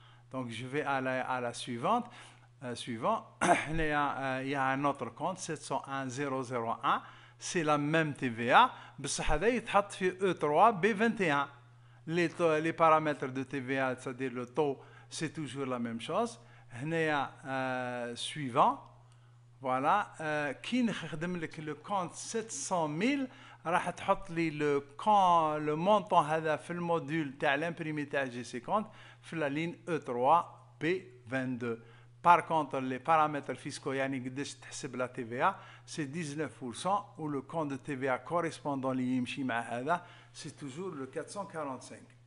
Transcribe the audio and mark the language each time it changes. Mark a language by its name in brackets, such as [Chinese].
[French] Donc, je vais à la suivante. Suivant, il y a un autre compte 701 001, c'est la même TVA, [Arabic] بس هذا يتحط في [French] E3 B21. Les paramètres de TVA, c'est-à-dire le taux, c'est toujours la même chose. [Arabic] هنا [French] suivant, voilà, [Arabic] كي نخدم لك le compte 700 000 راح تحط لي [French] le montant [Arabic] هذا في الموديل تاع [French] l'imprimé [Arabic] تاع G50 في [French] la ligne E3 B22. Par contre, les paramètres fiscaux, la TVA, c'est 19%, ou le compte de TVA correspondant à c'est toujours le 445.